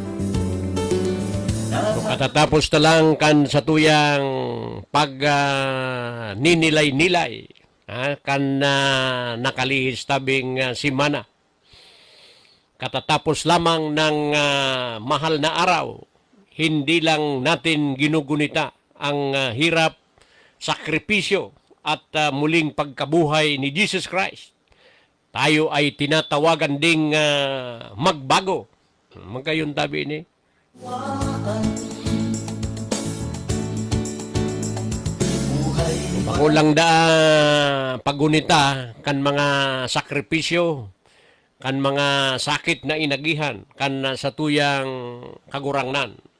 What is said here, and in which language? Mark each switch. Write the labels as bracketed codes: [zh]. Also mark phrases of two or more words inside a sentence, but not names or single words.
[bik] Katatapos na lang kan sa tuyang pag ninilay-nilay kan nakalihis tabing simana. [tl] Katatapos lamang ng mahal na araw, hindi lang natin ginugunita ang hirap, sakripisyo at muling pagkabuhay ni Jesus Christ. Tayo ay tinatawagan ding magbago. [bik] Magkayon tabi ni. Pakulang da pagunita kan mga sakripisyo, kan mga sakit na inagihan, kan sa tuyang kagurangnan.